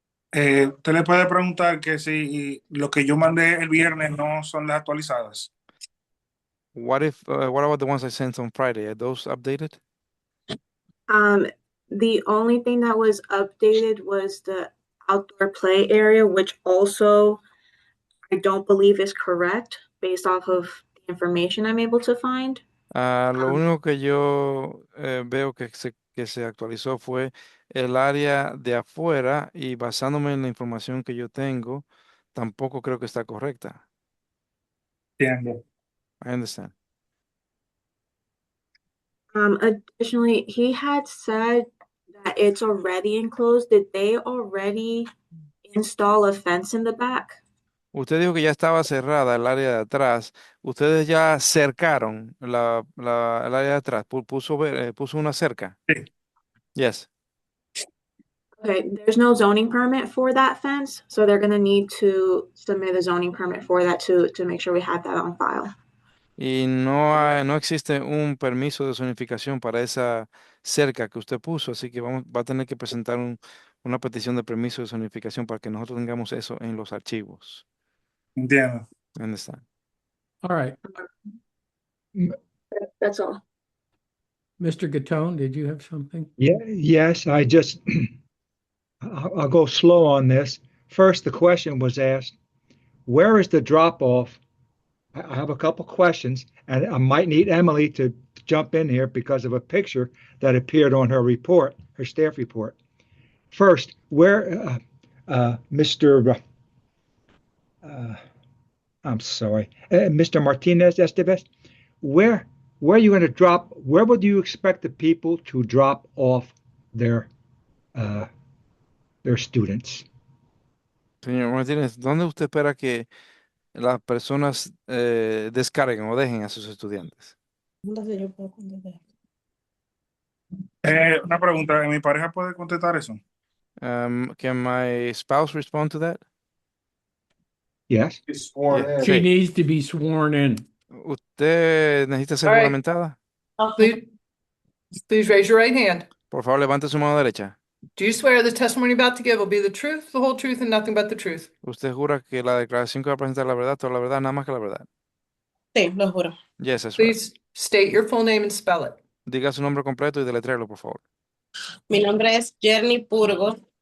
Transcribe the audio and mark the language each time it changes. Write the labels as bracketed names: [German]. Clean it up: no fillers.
[Spanish] Usted le puede preguntar que si lo que yo mandé el viernes no son las actualizadas. [English] What about the ones I sent on Friday? Are those updated? The only thing that was updated was the outdoor play area, which also I don't believe is correct based off of the information I'm able to find. [Spanish] Lo único que yo veo que se actualizó fue el área de afuera y basándome en la información que yo tengo, tampoco creo que está correcta. Entiendo. [English] I understand. Additionally, he had said that it's already enclosed. Did they already install a fence in the back? [Spanish] Usted dijo que ya estaba cerrada el área de atrás. Ustedes ya cercaron el área de atrás. Puso una cerca. Sí. [English] Yes. Okay, there's no zoning permit for that fence, so they're going to need to submit a zoning permit for that to make sure we have that on file. [Spanish] Y no existe un permiso de zonificación para esa cerca que usted puso, así que va a tener que presentar una petición de permiso de zonificación para que nosotros tengamos eso en los archivos. Entiendo. [English] Understand. All right. That's all. Mr. Gatone, did you have something? Yeah, yes, I'll go slow on this. First, the question was asked, where is the drop off? I have a couple questions, and I might need Emily to jump in here because of a picture that appeared on her report, her staff report. First, where, Mr. I'm sorry, Mr. Martinez Estevez, where are you going to drop? Where would you expect the people to drop off their students? [Spanish] Señor Martínez, ¿dónde usted espera que las personas descarguen o dejen a sus estudiantes? Entonces yo puedo contestar. Una pregunta, ¿mi pareja puede contestar eso? [English] Can my spouse respond to that? Yes. He's sworn Yeah. in. She [Spanish] Sí. [English] needs to be sworn in. [Spanish] ¿Usted necesita ser [English] All right. [Spanish] juramentada? [English] Please, please raise your right hand. [Spanish] Por favor, levante su mano derecha. [English] Do you swear the testimony you're about to give will be the truth, the whole truth, and nothing but the truth? [Spanish] ¿Usted jura que la declaración que va a presentar es la verdad, toda la verdad, nada más que la verdad? Sí, lo juro. [English] Yes, that's right. Please state your full name and spell it. [Spanish] Diga su nombre completo y deletréalo, por favor. Mi nombre es Jerny Purgo.